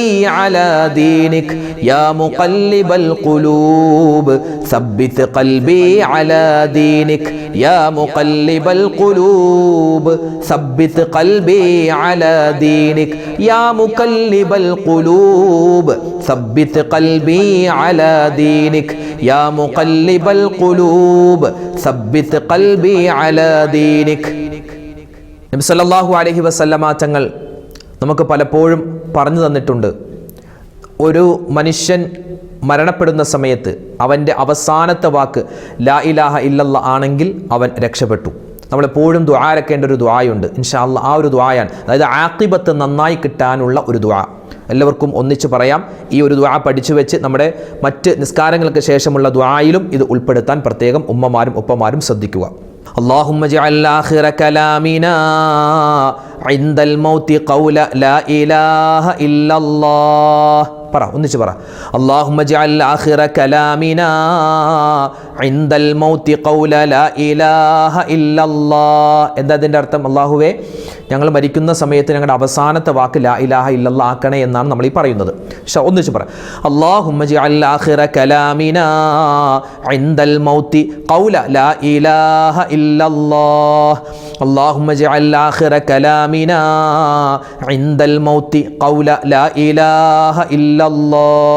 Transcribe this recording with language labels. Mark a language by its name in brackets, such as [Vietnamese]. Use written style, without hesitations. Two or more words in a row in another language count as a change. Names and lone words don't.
[Arabic] على دينك يا مقلب القلوب ثبت قلبي على دينك يا مقلب القلوب ثبت قلبي على دينك يا مقلب القلوب ثبت قلبي على دينك يا مقلب القلوب ثبت قلبي على دينك. [Malayalam] നബി [Arabic] صلى الله عليه وسلم [Malayalam] തങ്ങൾ നമുക്ക് പലപ്പോഴും പറഞ്ഞു തന്നിട്ടുണ്ട്, ഒരു മനുഷ്യൻ മരണപ്പെടുന്ന സമയത്ത് അവൻ്റെ അവസാനത്തെ വാക്ക് [Arabic] لا إله إلا الله [Malayalam] ആണെങ്കിൽ അവൻ രക്ഷപ്പെട്ടു. നമ്മളെപ്പോഴും ദുആരക്കേണ്ട ഒരു ദുആയുണ്ട്. [Arabic] إن شاء الله [Malayalam] ആ ഒരു ദുആയാണ്, അതായത് ആഖിബത്ത് നന്നായി കിട്ടാനുള്ള ഒരു ദുആ. എല്ലാവർക്കും ഒന്നിച്ച് പറയാം. ഈ ഒരു ദുആ പഠിച്ചു വെച്ച് നമ്മുടെ മറ്റ് നിസ്കാരങ്ങൾക്ക് ശേഷമുള്ള ദുആയിലും ഇത് ഉൾപ്പെടുത്താൻ പ്രത്യേകം ഉമ്മമാരും ഉപ്പമാരും ശ്രദ്ധിക്കുക. [Arabic] اللهم اجعل آخر كلامنا عند الموت قول لا إله إلا الله. [Malayalam] പറ, ഒന്നിച്ച് പറ. [Arabic] اللهم اجعل آخر كلامنا عند الموت قول لا إله إلا الله. [Malayalam] എന്താ അതിൻ്റെ അർത്ഥം? അല്ലാഹുവേ, ഞങ്ങൾ മരിക്കുന്ന സമയത്ത് ഞങ്ങളുടെ അവസാനത്തെ വാക്ക് [Arabic] لا إله إلا الله [Malayalam] ആക്കണേ എന്നാണ് നമ്മൾ ഈ പറയുന്നത്. ഒന്നിച്ച് പറ. [Arabic] اللهم اجعل آخر كلامنا عند الموت قول لا إله إلا الله. اللهم اجعل آخر كلامنا عند الموت قول لا إله إلا الله.